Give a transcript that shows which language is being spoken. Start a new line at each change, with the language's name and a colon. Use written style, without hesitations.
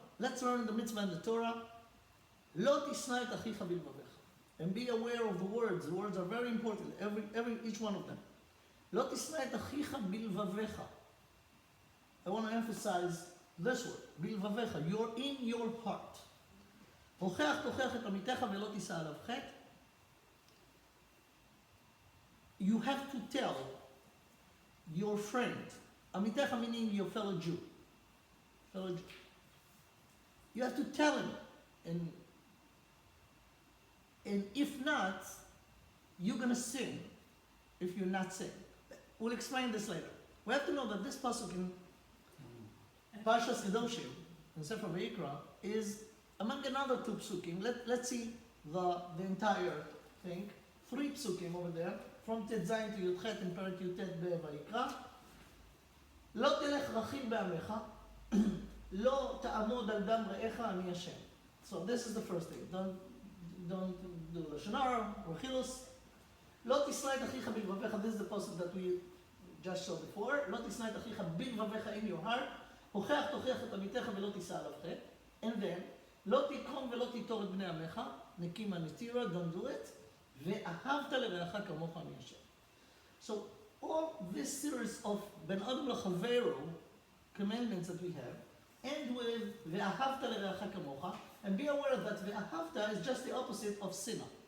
English: Let's learn the mitzvah in the Torah.
Hebrew: Lo tisna et achicha bilvavecha.
English: And be aware of the words. The words are very important, each one of them.
Hebrew: לא תשנא את אחיך בלבביך.
English: I want to emphasize this word, בלבביך. You're in your heart.
Hebrew: הוכח תוכיח את עמיתך ולא תישא עליו חטא.
English: You have to tell your friend, עמיתך meaning your fellow Jew. You have to tell him, and if not, you're going to sin if you're not sin. We'll explain this later. We have to know that this pasuk in Parshas Kedoshim, in Sefer Vayikra, is among another two psukim. Let's see the entire thing. 3 psukim over there, from Tet Zayin to Yud Chet in Perek Yutet Vayikra.
Hebrew: לא תלך רכיל בעמך, לא תעמוד על דם רעך, אני השם.
English: So this is the first thing. Don't do לשון הרע, רכילוס.
Hebrew: לא תשנא את אחיך בלבביך.
English: This is the pasuk that we just saw before.
Hebrew: לא תשנא את אחיך בלבביך
English: in your heart.
Hebrew: הוכח תוכיח את עמיתך ולא תישא עליו חטא.
English: And then,
Hebrew: לא תקום ולא תיטור את בני עמך. נקימה נטירה,
English: don't do it.
Hebrew: ואהבת לרעך כמוך אני השם.
English: So all this series of Ben Adam L'Chaveru commandments that we have end with
Hebrew: ואהבת לרעך כמוך,
English: and be aware that ואהבת is just the opposite of sinah.